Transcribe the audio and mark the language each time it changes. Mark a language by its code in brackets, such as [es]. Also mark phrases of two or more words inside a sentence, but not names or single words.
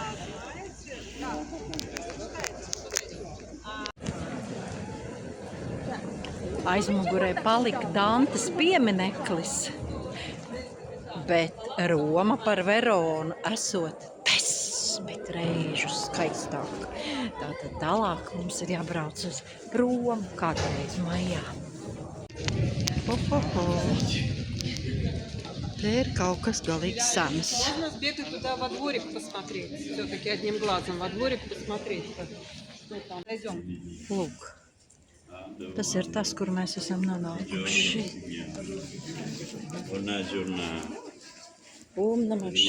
[lv] Aizmugurē palika Dantes piemineklis, bet Roma par Veronu esot 10 reižu skaistāk. Tātad tālāk mums ir jābrauc uz Romu kādreiz maijā. Te ir kaut kas galīgi sens. [ru] Можно сбегать туда во дворик посмотреть. Все-таки одним глазом во дворик посмотреть, что там. Пойдем. [lv] Lūk, tas ir tas, kur mēs esam nonākuši. [it] Buona giornata. Umnamavšana.